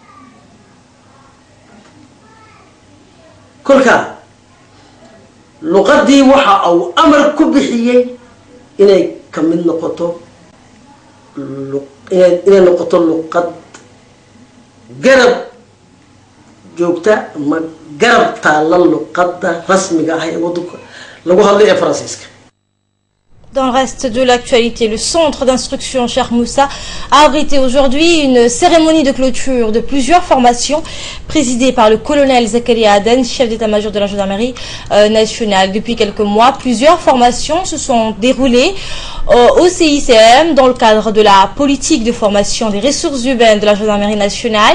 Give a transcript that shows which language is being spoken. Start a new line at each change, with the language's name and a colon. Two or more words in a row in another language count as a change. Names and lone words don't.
Somali: kolka luqadii waxa uu amar ku bixiyey inay ka mid noqoto inay noqoto luqad garab joogta ama garab taalla luqadda rasmiga ah ee waddanka lagu hadlay ee Faransiiska.
French: Dans le reste de l'actualité, le centre d'instruction Cheikh Moussa a abrité aujourd'hui une cérémonie de clôture de plusieurs formations présidée par le colonel Zakaria Aden, chef d'état-major de la gendarmerie nationale. Depuis quelques mois, plusieurs formations se sont déroulées au CICM dans le cadre de la politique de formation des ressources humaines de la gendarmerie nationale.